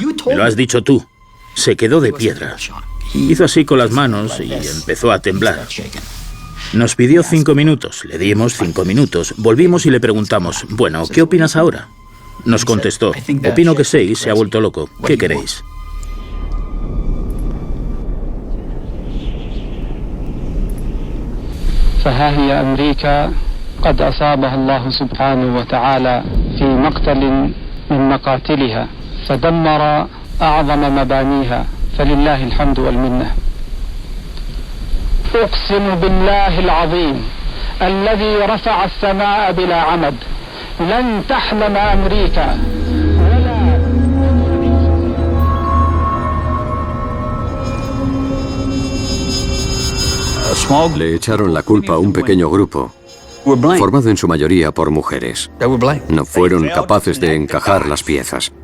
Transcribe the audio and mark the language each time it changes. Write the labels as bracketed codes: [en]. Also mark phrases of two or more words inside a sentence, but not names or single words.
[es] Me lo has dicho tú. Se quedó de piedra. Hizo así con las manos y empezó a temblar. Nos pidió 5 minutos, le dimos 5 minutos. Volvimos y le preguntamos, bueno, ¿qué opinas ahora? Nos contestó, opino que 6 se ha vuelto loco. ¿Qué queréis? [ar] فها هي أمريكا قد أصابها الله سبحانه وتعالى في مقتل من مقاتلها فدمر أعظم مبانيها فلله الحمد والمنة. أقسم بالله العظيم الذي رفع السماء بلا عمد لن تحلم أمريكا [es] Le echaron la culpa a un pequeño grupo, formado en su mayoría por mujeres. No fueron capaces de encajar las piezas.